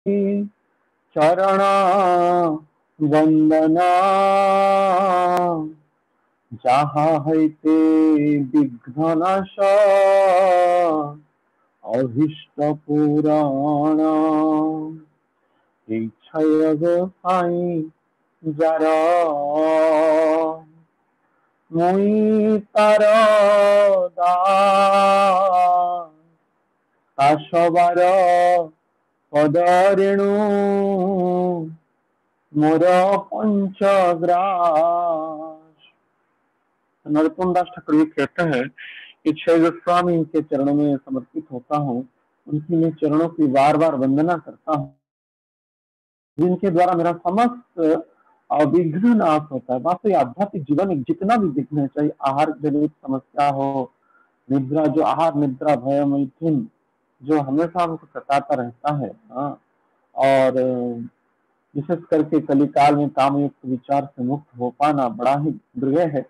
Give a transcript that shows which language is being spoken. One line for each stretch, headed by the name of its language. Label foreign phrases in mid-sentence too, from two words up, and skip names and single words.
Bangla: চরণ বন্দনা যাহা হইতে বিঘ্ন নাশ অভীষ্ট পুরাণ ইচ্ছায় গোসাই যার মুই তার দাসবার পদরেণু মোর পঞ্চগ্রাস।
Hindi: नरोत्तम दास ठाकुर ये कहते हैं कि छह गोस्वामी के चरणों में समर्पित होता हूँ, उनकी मैं चरणों की बार बार वंदना करता हूँ, जिनके द्वारा मेरा समस्त विघ्न नाश होता है। वास्तव आध्यात्मिक जीवन में जितना भी विघ्न है, चाहे आहार जनित समस्या हो, निद्रा, जो आहार निद्रा भय मैथुन जो हमेशा हमको सताता रहता है, और विशेष करके कलिकाल में कामयुक्त विचार से मुक्त हो पाना बड़ा ही दुर्लभ है।